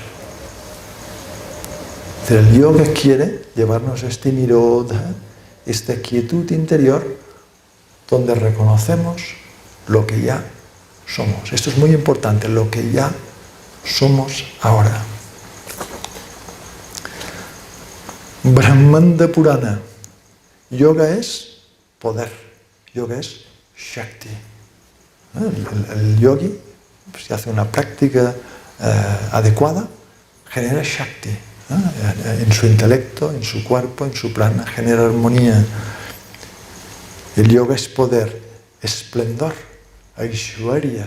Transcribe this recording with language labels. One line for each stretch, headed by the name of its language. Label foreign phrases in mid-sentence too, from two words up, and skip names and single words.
Spanish: El yoga quiere llevarnos a este nirodha, esta quietud interior, donde reconocemos lo que ya somos. Esto es muy importante, lo que ya somos ahora. Brahmanda Purana. Yoga es poder, yoga es Shakti. El yogi, si hace una práctica adecuada, genera Shakti. En su intelecto, en su cuerpo, en su prana, genera armonía. El yoga es poder, esplendor, Aishwarya.